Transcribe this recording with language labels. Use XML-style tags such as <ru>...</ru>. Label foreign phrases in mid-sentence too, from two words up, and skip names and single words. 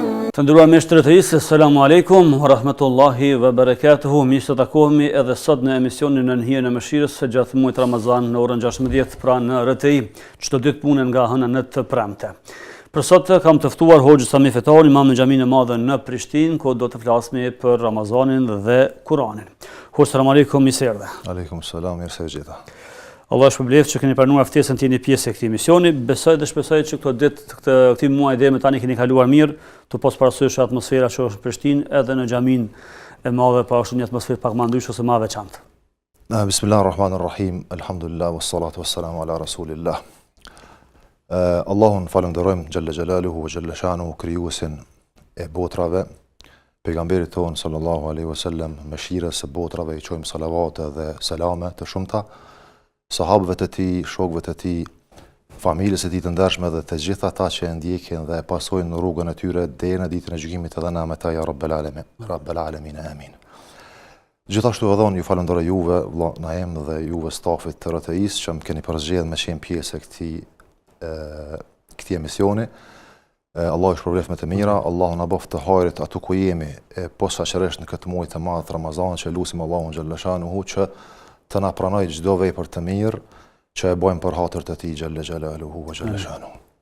<sq>Të nderuar miq të rrethisë,</sq> <ar>السلام عليكم ورحمة الله وبركاته.</ar> <sq>Mirë se takohemi edhe sot në emisionin Në hijen e mëshirës së gjatë muajit Ramazan në orën 16 pra në RTI, çdo ditë punën nga hëna në të premte. Për sot kam të ftuar Hoxhën Sami Fetari, imam në xhaminë e madhe në Prishtinë, ku do të flasim për Ramazanin dhe Kur'anin. Hoxh,</sq> <ar>السلام عليكم,</ar> <sq>mirë se erdhe.</sq> <ar>عليكم السلام,</ar> <sq>mirë se vjeta. Allah shpëbleft që keni pranuar ftesën të jeni pjesë e këtij emisioni. Besoj dhe shpresoj që këto ditë të këtij muaji deri më tani keni kaluar mirë, të pas parasysh atmosfera që është në Prishtinë, edhe në xhaminë e madhe pa është një atmosferë pak më ndryshe ose më e veçantë.</sq> <ar>بسم الله الرحمن الرحيم. الحمد لله والصلاة والسلام على رسول الله.</ar> <sq>Allahun falenderojmë</sq> <ar>جل جلاله وجل شأنه,</ar> <sq>krijuesin e botrave, pejgamberit ton</sq> <ar>صلى الله عليه وسلم,</ar> <sq>mëshirës së botrave, i çojmë salavate dhe selame të shumta sahabëve të tij, shokëve të tij, familjes së tij të ndershme dhe të gjithë ata që e ndjekin dhe e pasojnë në rrugën e tyre deri në ditën e gjykimit edhe na me ta</sq> <ar>يا رب العالمين. رب العالمين, amin.</ar> <sq>Gjithashtu edhe unë ju falenderoj juve, vëlla Naim dhe juve stafit të RTI-s që më keni përzgjedhur me qenë pjesë e këtij emisioni. Allah ju shpërblet me të mira, Allahu na boft të hajrit atu ku jemi, posaçërisht në këtë muaj të madh Ramazan, që lutim Allahun</sq> <ar>جل شأنه</ar> <sq>që të na pranoj çdo vepër të mirë që e bëjmë për hatër të tij</sq> <ar>جل جلاله وجل شأنه.</ar>